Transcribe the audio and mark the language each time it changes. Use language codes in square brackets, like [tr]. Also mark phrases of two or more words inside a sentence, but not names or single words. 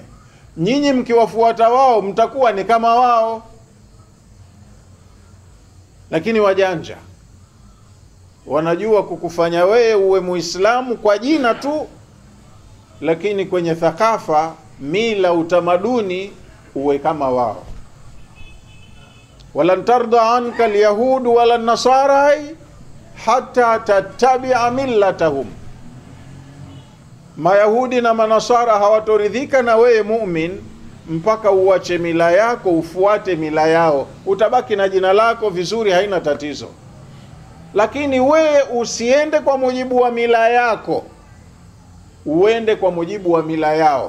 [sw] Nyinyi mkiwafuata wao mtakuwa ni kama wao. Lakini wajanja wanajua kukufanya wewe uwe Muislamu kwa jina tu, lakini kwenye thakafa, mila, utamaduni uwe kama wao. [ar] ولن ترضى عنك اليهود ولا النصارى حتى تتبع ملتهم. [sw] Mayahudi na Manasara hawatoridhika na wewe mu'min mpaka uache mila yako ufuate mila yao. Utabaki na jina lako vizuri, haina tatizo. Lakini wewe usiende kwa mujibu wa mila yako, uende kwa mujibu wa mila yao.